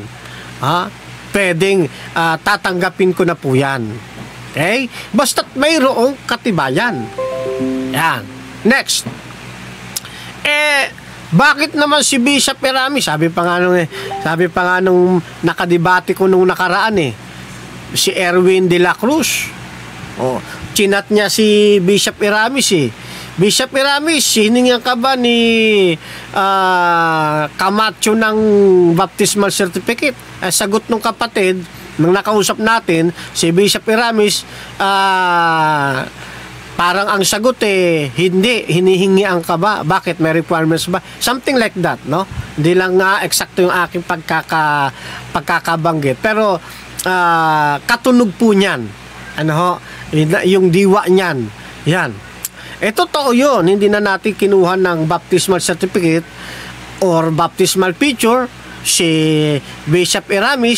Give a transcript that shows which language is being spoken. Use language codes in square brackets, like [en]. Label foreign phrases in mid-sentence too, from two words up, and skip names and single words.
[tl] Pwedeng tatanggapin ko na po yan. Okay? Basta't mayroong katibayan. Yan. Next. Bakit naman si Bishop Eramis? Sabi pa nga nung nakadebate ko nung nakaraan si Erwin de la Cruz. Chinat niya si Bishop Eramis Bishop Eramis, hiningan ka ba ni Camacho ng [en] baptismal certificate? [tl] Sagot ng kapatid, nang nakausap natin, si Bishop Eramis, parang ang sagot hindi, hinihingi ang ka ba? Bakit? May requirements ba? [en] Something like that, no? [tl] Hindi lang eksakto yung aking pagkakabanggit. Pero, katunog po niyan. Yung diwa niyan. Yan. Totoo yun. Hindi na natin kinuha ng [en] baptismal certificate or baptismal picture [tl] si Bishop Eramis.